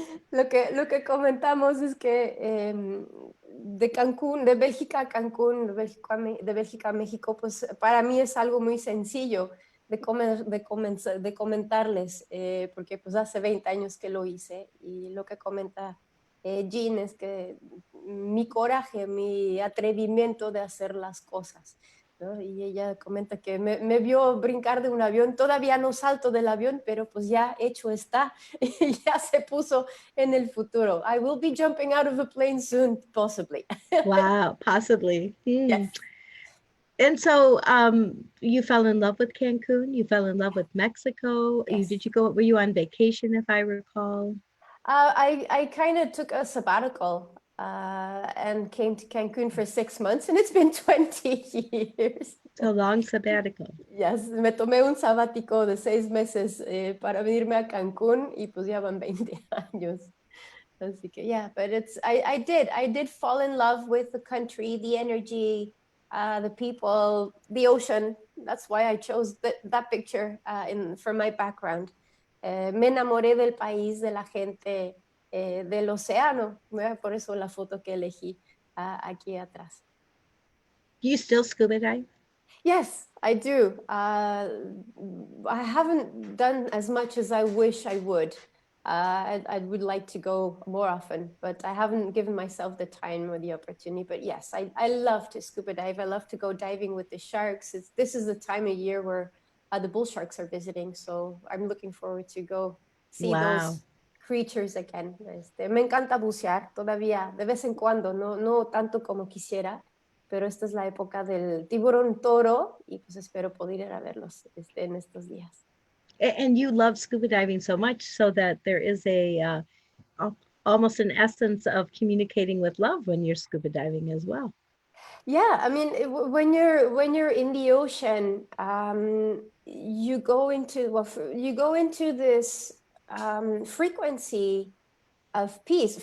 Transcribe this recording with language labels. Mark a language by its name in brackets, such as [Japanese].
[Spanish] Lo que comentamos es que de Cancún, de Bélgica a Cancún, de Bélgica a México, pues para mí es algo muy sencillo de comentarles, porque pues hace 20 años que lo hice, y lo que comenta Jeanne es que mi coraje, mi atrevimiento de hacer las cosas, ¿no? Y ella comenta que me vio brincar de un avión, todavía no salto del avión, pero pues ya hecho está, y ya se puso en el futuro. [English] I will be jumping out of a plane soon, possibly. Wow, possibly. Yes. And so you fell in love with Cancun, you fell in love with Mexico. Yes. Were you on vacation, if I recall? I kind of took a sabbatical and came to Cancun for 6 months, and it's been 20 years. So long sabbatical. [Spanish] Yes, me tomé un sabático de 6 meses para venirme a Cancún, y pues ya van 20 años. Así que, [English] yeah, but I did fall in love with the country, the energy, the people, the ocean. That's why I chose that picture for my background. [Spanish] Me enamoré del país, de la gente, del océano. Por eso la foto que elegí aquí atrás. [English] Do you still scuba dive? Yes, I do. I haven't done as much as I wish I would. I would like to go more often, but I haven't given myself the time or the opportunity. But yes, I love to scuba dive. I love to go diving with the sharks. This is the time of year where the bull sharks are visiting. So I'm looking forward to go see those creatures again. [Spanish] Me encanta bucear todavía, de vez en cuando, no tanto como quisiera. Pero esta es la época del tiburón toro, y pues espero poder ir a verlos en estos días. [English] And you love scuba diving so much so that there is almost an essence of communicating with love when you're scuba diving as well. Yeah, I mean, when you're in the ocean, you go into this frequency of peace.